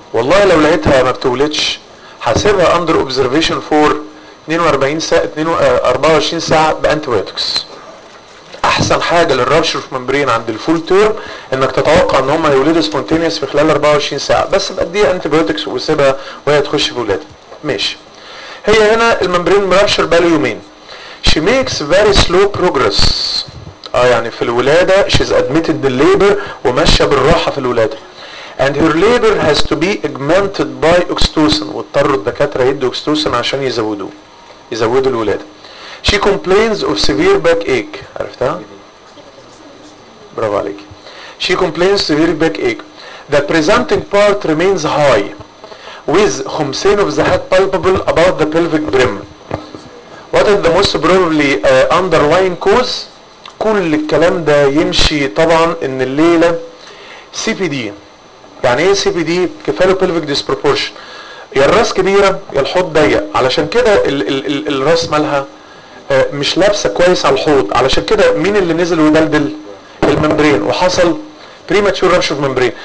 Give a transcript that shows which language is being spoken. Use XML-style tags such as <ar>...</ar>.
<ar>والله لو لقيتها ما بتولدش هسيبها اندر اوبزرفيشن فور 24 ساعة بانتيبيوتكس. احسن حاجة للرابشر في ممبرين عند الفول تيرم انك تتوقع ان هم هيولدوا سبونتينيوس في خلال 24 ساعة، بس بديها انتيبيوتكس وسيبها وهي تخش في ولادها. ماشي. هي هنا الممبرين مرابشر بقى يومين.</ar> <en>She makes very slow progress.</en> <ar>يعني في الولادة</ar> <en>she's admitted the labor</en> <ar>ومشى بالراحة في الولادة.</ar> <en>And her labor has to be augmented by oxytocin.</en> <ar>واضطروا الدكاترة يدوا oxytocin عشان يزودوا الولادة.</ar> <en>She complains of severe backache.</en> <ar>عرفتها؟ برافو عليك.</ar> <en>She complains severe backache. The presenting part remains high with 50 of the head palpable above the pelvic brim. What is the most probably underlying cause?</en> <ar>كل الكلام ده يمشي طبعا ان الليله سي بي دي. يعني ايه سي بي دي؟ كفالو بيلفيك ديسبروبورشن. يا الراس كبيره يا الحوض ضيق، علشان كده الراس مالها مش لابسه كويس على الحوض، علشان كده مين اللي نزل ودلدل؟ الممبرين، وحصل بريماتشور رابشر ممبرين.</ar>